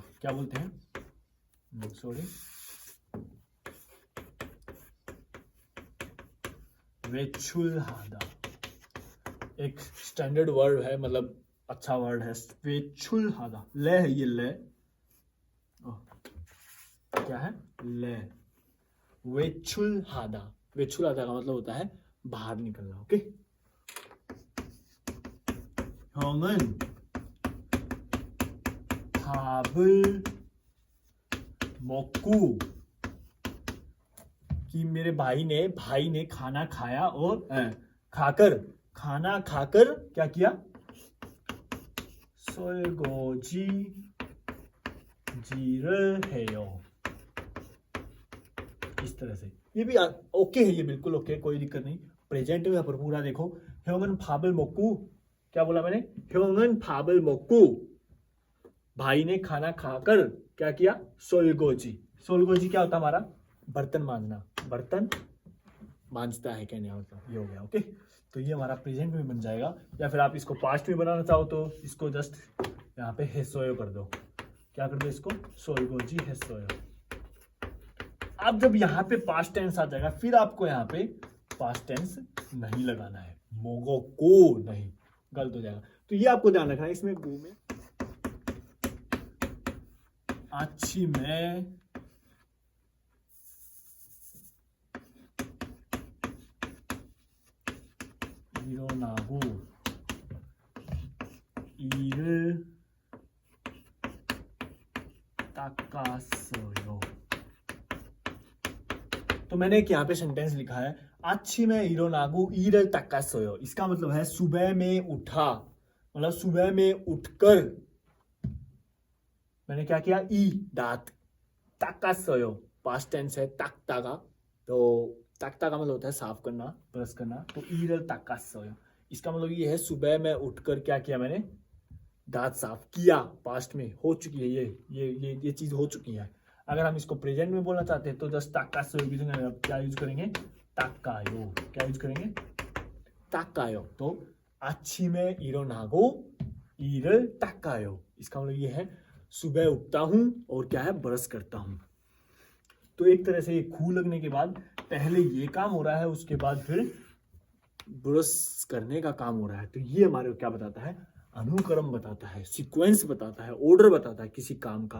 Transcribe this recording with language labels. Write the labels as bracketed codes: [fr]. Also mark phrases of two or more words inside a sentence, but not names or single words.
[hi] क्या बोलते हैं, सॉरी, वेचुलहादा एक [en] standard word [hi] है, मतलब अच्छा वर्ड है, वेचुलहादा। ले है ये, ले क्या है, ले, वेचुलहादा। वेचुलहादा का मतलब होता है बाहर निकलना। ओके, [ko] 형은 밥을 먹고, [hi] कि मेरे भाई ने खाना खाया और खाना खाकर क्या किया, [ko] 설거지를 해요। [hi] इस तरह से ये भी ओके है, ये बिल्कुल ओके, कोई दिक्कत नहीं। प्रेजेंट में पर पूरा देखो, [ko] 형은 밥을 먹고, [hi] क्या बोला मैंने, [ko] 형은 밥을 먹고, [hi] भाई ने खाना खाकर क्या किया, [ko] 설거지। [hi] 설거지 क्या होता है हमारा, बर्तन मांजना, बर्तन मांजता है कहने होता, ये हो गया। ओके, तो ये हमारा प्रेजेंट में बन जाएगा, या फिर आप इसको पास्ट में बनाना चाहो तो इसको जस्ट यहाँ पे हेसोयो कर दो। क्या कर दो इसको, [ko] 설거지 했어요। [hi] अब जब यहाँ पे [en] past tense [hi] आ जाएगा, फिर आपको यहाँ पे [en] past tense [hi] नहीं लगाना है, मोगो को नहीं, गलत हो जाएगा। तो ये आपको ध्यान रखना है। इसमें गो में [ko] 아침에 일어나고 이를 닦았어요. [hi] तो मैंने एक यहाँ पे सेंटेंस लिखा है, [ko] 아침에 일어나고 이를 닦았어요. [hi] इसका मतलब है सुबह में उठा, मतलब सुबह में उठकर मैंने क्या किया, ई दांत, 닦았어요 पास्ट टेंस है, 닦다가, तो 닦다 का मतलब होता है साफ करना, ब्रश करना, तो [ko] 이를 닦았어요 [hi] इसका मतलब ये है सुबह में उठकर क्या किया, मैंने दांत साफ किया, पास्ट में हो चुकी है, ये चीज हो चुकी है। अगर हम इसको प्रेजेंट में बोलना चाहते हैं तो जस्ट 닦았어요 क्या यूज करेंगे, 닦아요। क्या यूज करेंगे, [ko] 닦아요। तो 아침에 일어나고 이를 닦아요, [hi] इसका मतलब ये है सुबह उठता हूं और क्या है, ब्रश करता हूं। तो एक तरह से ये खू लगने के बाद पहले ये काम हो रहा है, उसके बाद फिर ब्रश करने का काम हो रहा है। तो ये हमारे को क्या बताता है, अनुक्रम बताता है, सीक्वेंस बताता है, ऑर्डर बताता है किसी काम का।